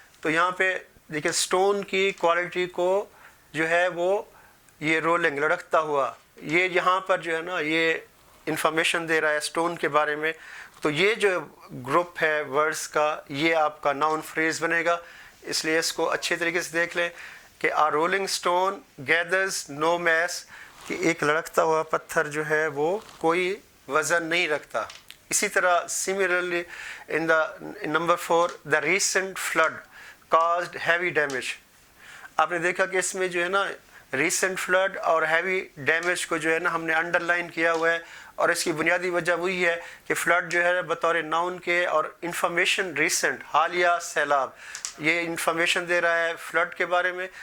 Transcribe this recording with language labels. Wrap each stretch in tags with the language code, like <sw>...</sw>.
<ur>تو یہاں پہ دیکھیں سٹون کی کوالٹی کو جو ہے وہ یہ رولنگ لڑکتا ہوا، یہ یہاں پر جو ہے نا یہ انفارمیشن دے رہا ہے سٹون کے بارے میں. تو یہ جو گروپ ہے ورڈز کا یہ آپ کا ناؤن فریز بنے گا. اس لیے اس کو اچھے طریقے سے دیکھ لیں کہ</ur> <en>a rolling stone gathers no moss,</en> <ur>کہ ایک لڑکتا ہوا پتھر جو ہے وہ کوئی وزن نہیں رکھتا. اسی طرح</ur> <en>Similarly in the number 4 the recent flood caused heavy damage.</en> <ur>آپ نے دیکھا کہ اس میں جو ہے نا ریسنٹ فلڈ اور ہیوی ڈیمیج کو جو ہے نا ہم نے انڈر لائن کیا ہوا ہے، اور اس کی بنیادی وجہ وہی ہے کہ فلڈ جو ہے بطور ناؤن کے اور انفارمیشن ریسنٹ حالیہ سیلاب، یہ انفارمیشن دے رہا ہے فلڈ کے بارے میں.</ur>